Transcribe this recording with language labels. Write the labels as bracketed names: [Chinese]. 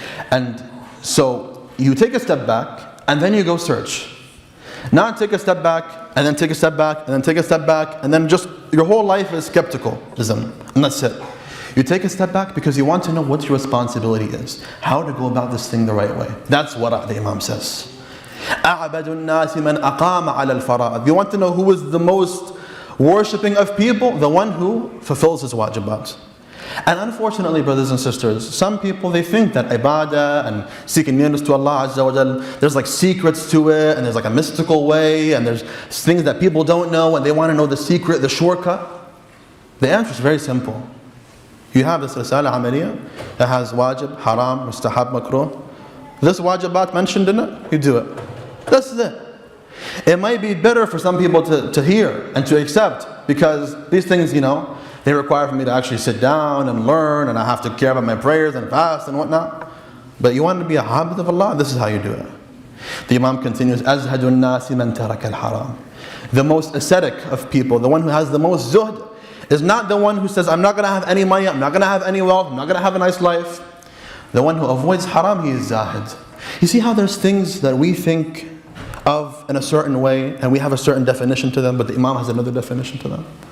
[English] And so you take a step back, and then you go search. Not take a step back, and then take a step back, and then take a step back, and then just your whole life is skepticalism, and that's it. You take a step back because you want to know what your responsibility is, how to go about this thing the right way. That's what the Imam says. [Arabic] أَعْبَدُ النَّاسِ مَنْ أَقَامَ عَلَى الْفَرَائِضِ. [English] You want to know who is the most worshipping of people? The one who fulfills his wajibat. And unfortunately, brothers and sisters, some people, they think that ibadah and seeking nearness to Allah Azza wa Jal, there's like secrets to it, and there's like a mystical way, and there's things that people don't know, and they want to know the secret, the shortcut. The answer is very simple. You have this risala amaliyah that has wajib, haram, mustahab, makruh. This wajibat mentioned in it, you do it. This is it. It might be better for some people to hear and to accept, because these things, they require for me to actually sit down and learn, and I have to care about my prayers and fast and whatnot. But you want to be a habit of Allah, this is how you do it. The Imam continues, [Arabic] أَزْهَدُ النَّاسِ مَنْ تَرَكَ الْحَرَامِ. [English] The most ascetic of people, the one who has the most zuhd, is not the one who says, I'm not going to have any money, I'm not going to have any wealth, I'm not going to have a nice life. The one who avoids haram, he is zahid. You see how there's things that we think of in a certain way, and we have a certain definition to them, but the Imam has another definition to them.